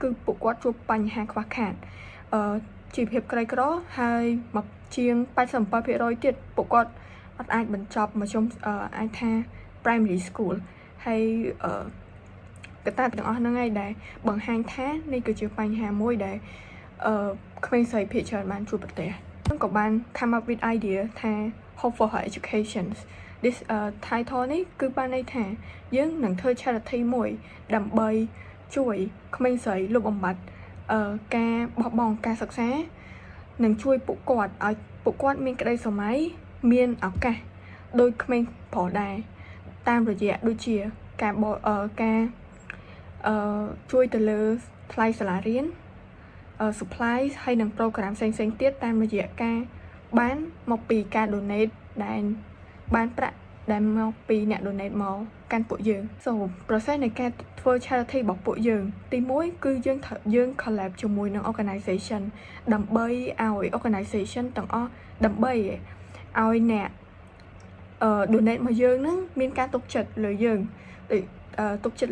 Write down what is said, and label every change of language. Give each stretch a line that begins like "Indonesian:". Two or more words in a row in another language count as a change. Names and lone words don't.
Khmer: គឺពួកគាត់ជួបបញ្ហាខ្វះខាតជីវភាពក្រីក្រហើយមកជាង87%ទៀតពួកគាត់អត់អាចបញ្ចប់មធ្យមអាចថា primary school ហើយកត្តាទាំងអស់ហ្នឹងឯងដែលបង្ហាញថានេះគឺជាបញ្ហាមួយដែលក្មេងស្រីភាគច្រើនបានជួបប្រ ទះខ្ញុំក៏បាន
English: come up with idea
Khmer: ថា
English: hope for her education this title
Khmer: នេះគឺបានន័យថាយើងនឹងធ្វើ charity មួយដើម្បីជួយក្មេងស្រីលុបបំបាត់ការបោះបង់ការសិក្សានិងជួយពួកគាត់ឲ្យពួកគាត់មានក្តីស្រមៃមានឱកាសដូចក្មេងប្រុសដែរតាមរយៈដូចជាការ ជួយទៅលើថ្លៃសាលារៀនsupply ហើយនិង program ផ្សេងៗទៀតតាមរយៈការ បានមកពីការ donate ដែលបានប្រាក់ដែលមកពីអ្នក donate មកកាន់ពួកយើង
English: so process
Khmer: នៃការធ្វើ charity របស់ពួកយើងទី1គឺយើង collab ជាមួយនឹង organization ដើម្បីឲ្យ organization ទាំងអស់ដើម្បីឲ្យអ្នក donate មកយើងហ្នឹងមានការទុកចិត្តលើយើងទុកចិត្ត